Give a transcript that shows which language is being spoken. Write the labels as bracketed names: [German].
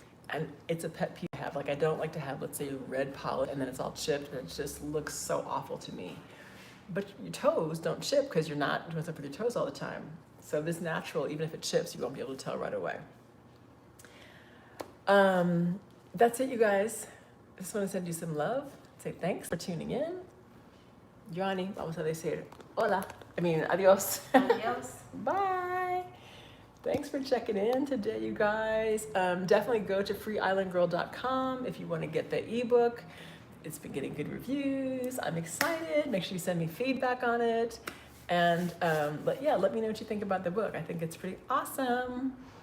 [English] And it's a pet peeve I have. Like, I don't like to have, let's say, red polish and then it's all chipped, and it just looks so awful to me. But your toes don't chip because you're not doing stuff with your toes all the time. So this natural, even if it chips, you won't be able to tell right away. That's it, you guys. I just want to send you some love. Say thanks for tuning in. [Spanish] Johnny, vamos a decir hola. Adios. Adios. [English] Bye. Thanks for checking in today, you guys. Definitely go to freeislandgirl.com if you want to get the ebook. It's been getting good reviews. I'm excited. Make sure you send me feedback on it. And let me know what you think about the book. I think it's pretty awesome.